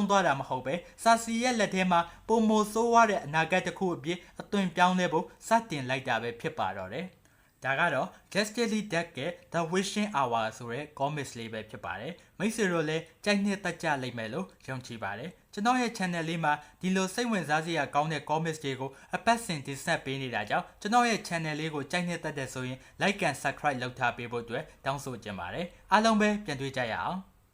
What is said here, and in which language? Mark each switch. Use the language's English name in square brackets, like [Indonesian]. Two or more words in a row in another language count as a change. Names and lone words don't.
[Burmese] သွားတာမဟုတ်ပဲစာစီရဲ့လက်ထဲမှာပုံမိုဆိုးဝါးတဲ့အနာဂတ်တစ်ခုအပြည့်အသွင်ပြောင်းလဲဖို့စတင်လိုက်တာပဲဖြစ်ပါတော့တယ်။ဒါကတော့ Justice League Deck ရဲ့ The Wishing Hour ဆိုတဲ့ comics လေးပဲဖြစ်ပါတယ်။မိတ်ဆွေတို့လည်းကြိုက်နှစ်သက်ကြလိမ့်မယ်လို့ယုံကြည်ပါတယ်။ကျွန်တော်ရဲ့ channel လေးမှာဒီလိုစိတ်ဝင်စားစရာကောင်းတဲ့ comics တွေကိုအပတ်စဉ်တင်ဆက်ပေးနေတာကြောင့်ကျွန်တော်ရဲ့ channel လေးကိုကြိုက်နှစ်သက်တဲ့ဆိုရင် [English] like and subscribe [Burmese] လုပ်ထားပေးဖို့အတွက်တောင်းဆိုချင်ပါတယ်။အားလုံးပဲပြန်တွေ့ကြရအောင်။